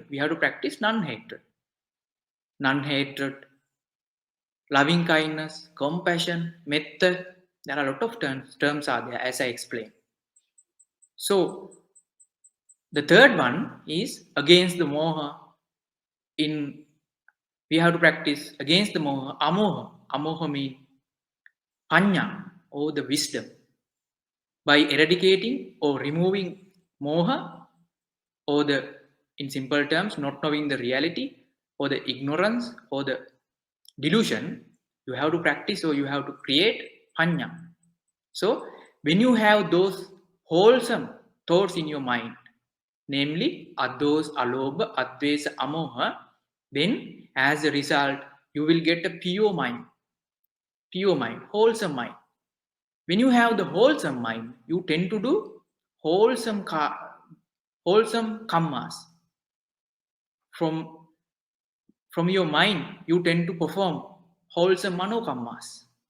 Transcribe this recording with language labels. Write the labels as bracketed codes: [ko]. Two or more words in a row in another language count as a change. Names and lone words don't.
[en] We have to practice non-hatred. Non-hatred, loving kindness, compassion, metta. There are a lot of terms are there as I explained. So the third one is against the moha. In we have to practice against the moha, amoha. Amoha means panya or the wisdom. By eradicating or removing moha or the in simple terms not knowing the reality or the ignorance or the delusion, you have to practice or you have to create panya. So when you have those wholesome thoughts in your mind, namely [pi] ados, alobha, advesa, amoha, [en] then as a result you will get a pure mind, wholesome mind. When you have the wholesome mind, you tend to do wholesome kammas. From your mind, you tend to perform wholesome manokammas.